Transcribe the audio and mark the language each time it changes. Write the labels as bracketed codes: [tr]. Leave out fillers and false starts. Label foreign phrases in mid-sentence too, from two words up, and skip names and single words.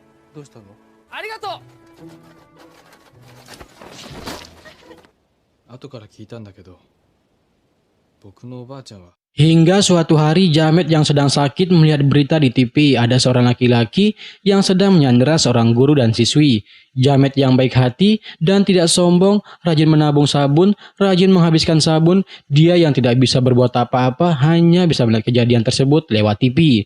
[ja] どうしたの？ありがとう。後から聞いたんだけど、僕のおばあちゃんは [id] Hingga suatu hari Jamet yang sedang sakit melihat berita di TV ada seorang laki-laki yang sedang menyandera seorang guru dan siswi. Jamet yang baik hati dan tidak sombong, rajin menabung sabun, rajin menghabiskan sabun, dia yang tidak bisa berbuat apa-apa hanya bisa melihat kejadian tersebut lewat TV.